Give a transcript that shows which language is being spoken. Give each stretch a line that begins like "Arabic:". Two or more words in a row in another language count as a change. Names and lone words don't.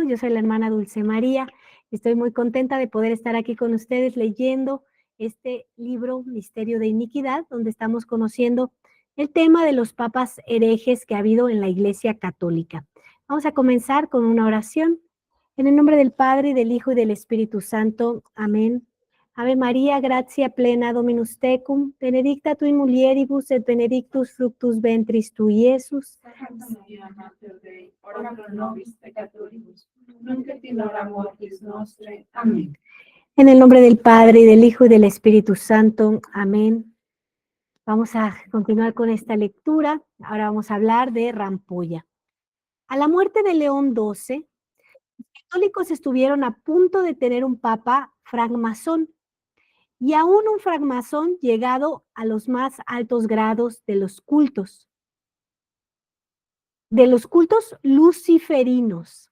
Spanish: Yo soy la hermana Dulce María. Estoy muy contenta de poder estar aquí con ustedes leyendo este libro, Misterio de Iniquidad, donde estamos conociendo el tema de los papas herejes que ha habido en la Iglesia Católica. Vamos a comenzar con una oración. En el nombre del Padre, y del Hijo, y del Espíritu Santo. Amén.
Latin: Ave María, gratia plena Dominus tecum, benedicta tu in mulieribus et benedictus fructus ventris tui, Iesus. Santa Maria, Mater Dei, ora pro nobis peccatoribus, nunc et in hora mortis nostre.
Spanish: Amén. En el nombre del Padre, y del Hijo, y del Espíritu Santo. Amén. Vamos a continuar con esta lectura. Ahora vamos a hablar de Rampolla. A la muerte de León XII, los católicos estuvieron a punto de tener un papa francmasón, y aún un francmasón llegado a los más altos grados de los cultos luciferinos.